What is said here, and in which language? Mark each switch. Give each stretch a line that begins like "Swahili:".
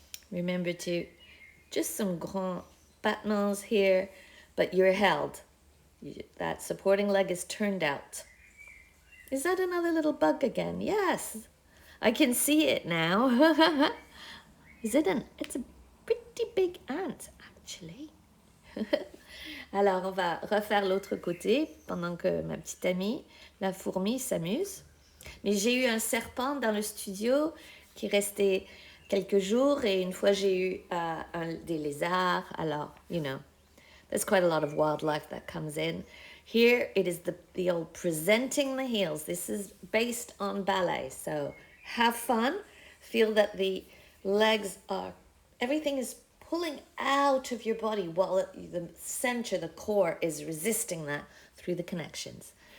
English: Remember to just some grand battements here, but you're held. That supporting leg is turned out. Is that another little bug again? Yes, I can see it now. Is it it's a pretty big ant, actually.
French: Alors, on va refaire l'autre côté pendant que ma petite amie, la fourmi, s'amuse. Mais j'ai eu un serpent dans le studio qui restait quelques jours et une fois j'ai eu des lézards.
English: Alors, you know, there's quite a lot of wildlife that comes in. Here it is the old presenting the heels. This is based on ballet. So have fun. Feel that the legs are, everything is pulling out of your body while the center, the core, is resisting that through the connections.